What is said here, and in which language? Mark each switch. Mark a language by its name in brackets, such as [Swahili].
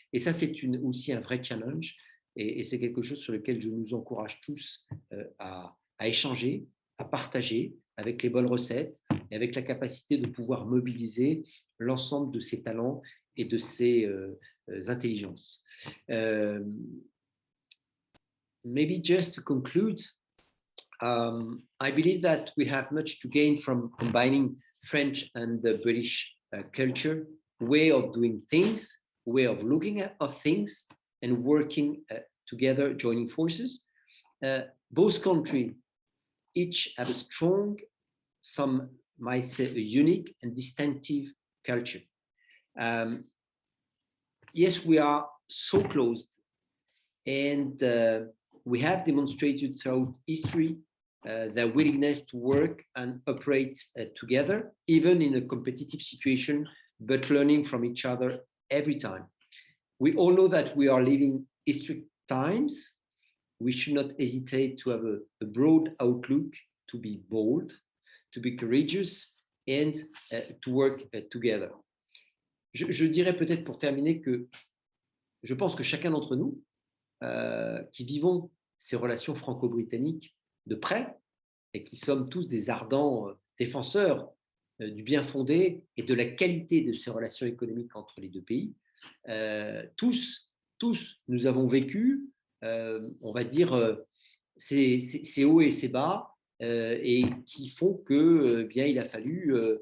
[French] Et ça, c'est aussi un vrai challenge, et c'est quelque chose sur lequel je nous encourage tous à échanger, à partager avec les bonnes recettes et avec la capacité de pouvoir mobiliser l'ensemble de ces talents et de ces intelligences. [English] Maybe just to conclude, I believe that we have much to gain from combining French and the British culture, way of doing things, way of looking at things, and working together, joining forces. Both countries each have a strong, some might say a unique and distinctive culture. Yes, we are so close, and we have demonstrated throughout history their willingness to work and operate together, even in a competitive situation, but learning from each other every time. We all know that we are living historic times. We should not hesitate to have a broad outlook, to be bold, to be courageous, and to work together. [French] Je dirais peut-être pour terminer que je pense que chacun d'entre nous, qui vivons ces relations franco-britanniques de près et qui sommes tous des ardents défenseurs du bien fondé et de la qualité de ces relations économiques entre les deux pays, tous, nous avons vécu, on va dire, ces hauts et ces bas, et qui font que bien, il a fallu